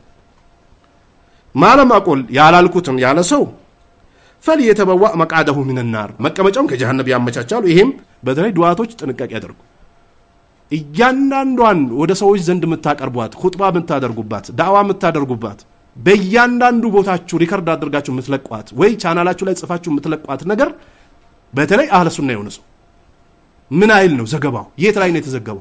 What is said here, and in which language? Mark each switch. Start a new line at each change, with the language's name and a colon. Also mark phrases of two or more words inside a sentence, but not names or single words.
Amharic: ማለም አቆል ያላልኩትም ያለ ሰው
Arabic: فليتبوأ مقعده من النار
Amharic: መቀመጫውን ከጀሃነም ያመቻቻሉ። ይሄም በተለይ ዱዓቶች ጥንቃቄ ያደርጉ እያንዳንዷን ወደ ሰዎች ዘንድ የምታቀርቧት ኹጥባ የምታደርጉባት ዳዕዋ የምታደርጉባት በእያንዳንዱ ቦታችሁ ሪከርድ አድርጋችሁ የምትለቋት ወይ ቻናላችሁ ላይ ጽፋችሁ የምትለቋት ነገር በተለይ
Arabic: أهل السنة
Amharic: የሆነ ሰው ምን አይል ነው ዘገባው የት ላይ ነው የተዘገበው?